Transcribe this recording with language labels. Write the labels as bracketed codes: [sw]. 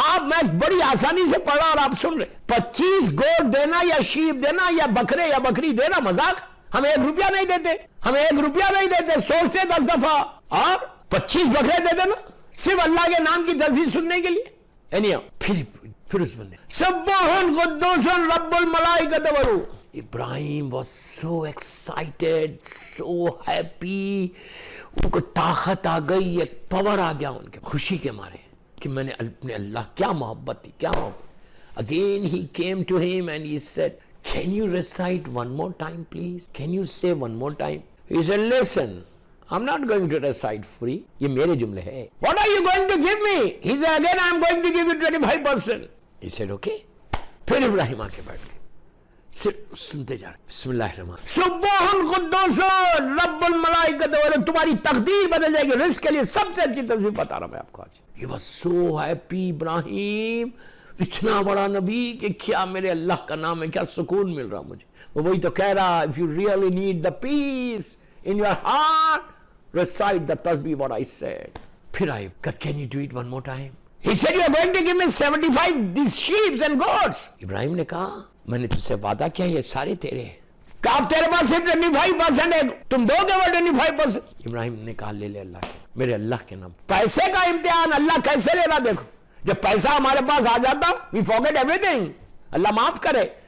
[ur] آپ, میں بڑی آسانی سے پڑھا اور آپ سن رہے. 25 گوٹ دینا یا شیپ دینا یا بکرے یا بکری دینا مذاق. ہم 1 روپیہ نہیں دیتے, سوچتے 10 دفعہ, اور 25 بکرے دے دینا صرف اللہ کے نام کی تسبیح سننے کے لیے. پھر اس بندے [ar] سبوح قدوس رب الملائکۃ والروح. [en] Ibrahim was so excited, so happy. [ur] ان کو طاقت آ گئی, ایک پاور آ گیا ان کے خوشی کے مارے کہ میں نے اپنے اللہ, کیا محبت تھی, کیا محبت. [en] Again he came to him and he said, can you recite one more time please? Can you say one more time? He said, listen, I'm not going to recite free. [ur] یہ میرے جملے ہیں. [en] What are you going to give me? He said, again I'm going to give you 25%. He said, okay. [ur] پھر ابراہیم آ کے بیٹھ گئے. سنتے جا رہے. [ar] بسم اللہ الرحمن سبوح قدوس رب الملائکۃ والروح. [ur] تمہاری تقدیر بدل جائے گی. رزق کے لیے سب سے اچھی تصویر بتا رہا میں آپ کو آج. [en] He was so happy [ur] ابراہیم, اتنا بڑا نبی کہ کیا میرے اللہ کا نام ہے, کیا سکون مل رہا مجھے. وہی تو کہہ رہا, [en] if you really need the peace in your heart, recite the tasbih what I said. [ur] پھر آئے, [en] can you do it one more time? He said, you are going to give me 75 these sheep and goats. [ur] ابراہیم نے کہا, میں نے تجھ سے وعدہ کیا یہ سارے تیرے ہیں. کہا اب تیرے پاس صرف 25% ہے, تم دو گے وہ 25%. ابراہیم نے کہا لے لے اللہ کے, میرے اللہ کے نام. پیسے کا امتحان اللہ کیسے لے رہا دیکھو. جب پیسہ ہمارے پاس آ جاتا, [en] we forget everything. [ur] اللہ معاف کرے.